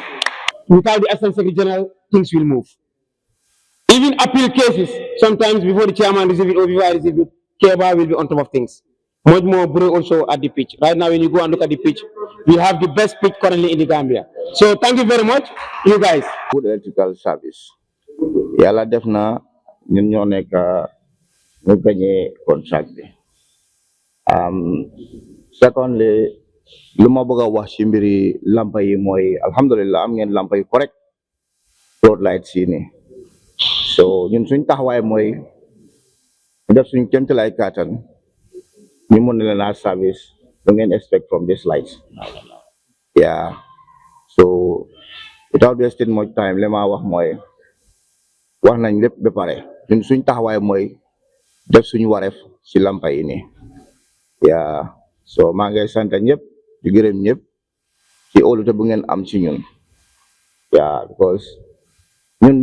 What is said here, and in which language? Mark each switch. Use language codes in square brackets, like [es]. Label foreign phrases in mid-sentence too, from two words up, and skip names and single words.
[en] Without the Assistant Secretary General, things will move. Even appeal cases, sometimes before the chairman receives it or before I receive it, Keba will be on top of things. Much more Bure also at the pitch. Right now, when you go and look at the pitch, we have the best pitch currently in the Gambia. So thank you very much, you guys. Good electrical service. [wo] Yàlla def na ñun ñoo nekk ñu gagné contract bi. Secondly, lu ma bëgg a wax ci mbiri lampa yi mooy alhamdulillah am ngeen lampa yi correct Floodlights yi ni. So ñun suñ taxawaay mooy def suñ kéemtalaay kàttan ñu mën leen a service lu ngeen [en] expect from these lights. Yeah. So without wasting much time [wo] li ma wax mooy wax nañ lépp ba pare ñun suñ taxawaay mooy def suñu wareef ci lampa yi nii yaa so maa ngay sant ñëpp di gërëm ñëpp ci óolute bu ngeen am ci ñun yaa because ñun